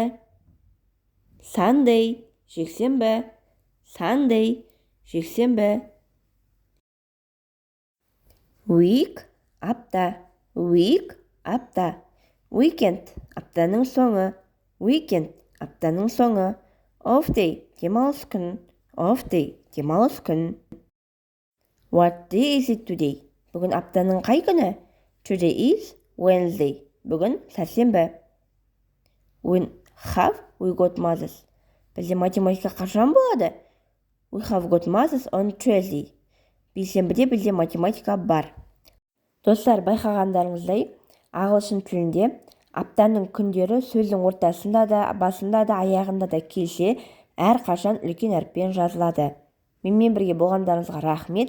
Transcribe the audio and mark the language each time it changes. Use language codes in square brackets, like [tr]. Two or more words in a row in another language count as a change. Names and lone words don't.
[kk] Sunday, жексенбі. Sunday, жексенбі. Week, апта. Week, апта. Weekend, аптаның соңы. Weekend, аптаның соңы. [en] Off day, [kk] демалыс күн. [en] Off day, [kk] демалыс күн. [en] What day is it today? [kk] Бүгін аптаның қай күні? [en] Today is Wednesday. [kk] Бүгін сәрсенбі. [en] When have we got Moses? [kk] Бізде математика қашан болады? [en] We have got Moses on Tuesday. [kk] Бейсенбіде бізде математика бар. Достар, байқағандарыңыздай, ағылшын тілінде аптаның күндері сөздің ортасында да, басында да, аяғында да келсе, әрқашан үлкен әріппен жазылады. Менімен бірге болғандарыңызға рахмет.